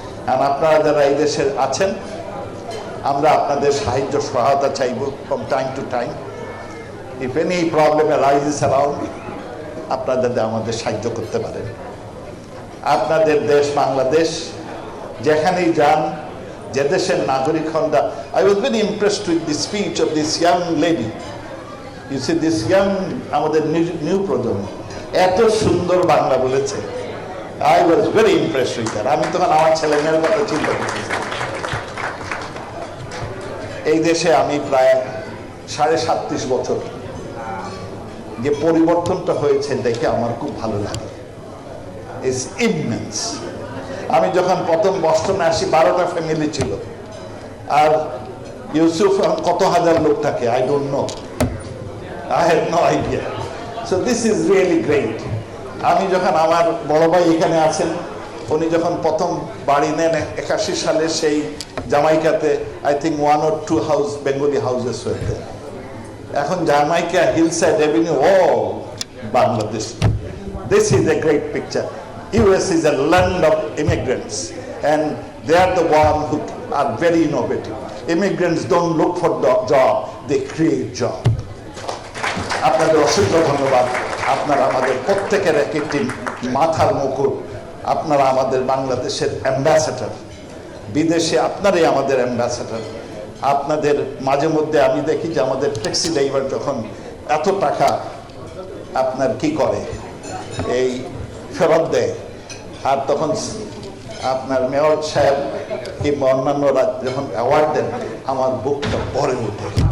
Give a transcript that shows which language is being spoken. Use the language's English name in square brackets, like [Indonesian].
[Bangla] আর আপনারা যারা এই দেশের আছেন, আমরা আপনাদের সাহায্য সহায়তা চাইব [English] From time to time. If any problem arises around, [Bangla] আপনারা যাতে আমাদের সাহায্য করতে পারেন। আপনাদের দেশ বাংলাদেশ, যেখানেই যান, যে দেশের নাগরিক হন। [English] I was very impressed with the speech of this young lady. You see, this young, [Bangla] আমাদের নিউ প্রজন্ম এত সুন্দর বাংলা বলেছে। [English] I was very impressed with her. [Bangla] আমি তখন আমার ছেলে মেয়ের কথা চিন্তা করতেছি। এই দেশে আমি প্রায় 37.5 বছর, যে পরিবর্তনটা হয়েছে দেখে আমার খুব ভালো লাগে। [English] It's immense. [Bangla] আমি যখন প্রথম বস্টনে আসি 12টা ফ্যামিলি ছিল, আর ইউসুফ কত হাজার লোক থাকে [English] I don't know. I had no idea. So this is really great. [Bangla] আমি যখন আমার বড় ভাই এখানে আছেন, উনি যখন প্রথম বাড়ি নেন 81 সালে সেই জামাইকাতে, [English] I think 1 or 2 house Bengali houses were there. এখন Jamaica hillside avenue all Bangladesh. This is a great picture. US is a land of immigrants and they are the one who are very innovative. Immigrants don't look for the job, they create job. [Bangla] আপনাদের অসংখ্য ধন্যবাদ। আপনারা আমাদের প্রত্যেকের এক একটি মাথার মুকুট। আপনারা আমাদের বাংলাদেশের অ্যাম্বাসেডর, বিদেশে আপনারাই আমাদের অ্যাম্বাসেডর। আপনাদের মাঝে মধ্যে আমি দেখি যে আমাদের ট্যাক্সি ড্রাইভার যখন এত টাকা আপনার কি করে এই ফেরত দেয়, আর তখন আপনার মেয়র সাহেব কিংবা অন্যান্যরা যখন অ্যাওয়ার্ড দেন, আমার বুকটা ভরে ওঠে।